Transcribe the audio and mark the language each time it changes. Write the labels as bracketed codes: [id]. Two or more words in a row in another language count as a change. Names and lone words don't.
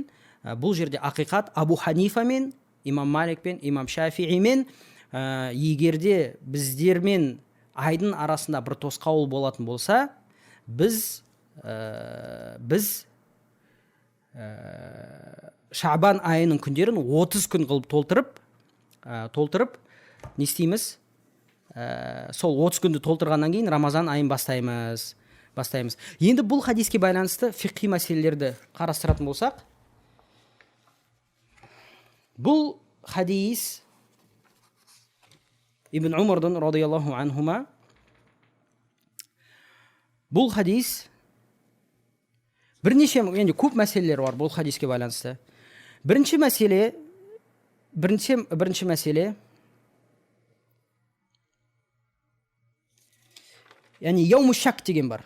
[kk] Бұл жерде ақиқат Абу Ханифа мен, имам Малик пен, имам Шафии мен егерде біздермен айдың арасында бір тосқауыл болатын болса, біз Шабан айының күндерін 30 күн қылып толтырып не істейміз? Сол 30 күнді толтырғаннан кейін Рамазан айын бастаймыз. Енді бұл хадиске байланысты фиқхи мәселелерді қарастыратын болсақ, бұл хадис Ибн Умардан [ar] رضي الله عنهما, [kk] бұл хадис бірнеше, енді көп мәселелер бар бұл хадиске байланысты. Бірінші мәселе яғни [ar] يوم شك [kk] деген бар.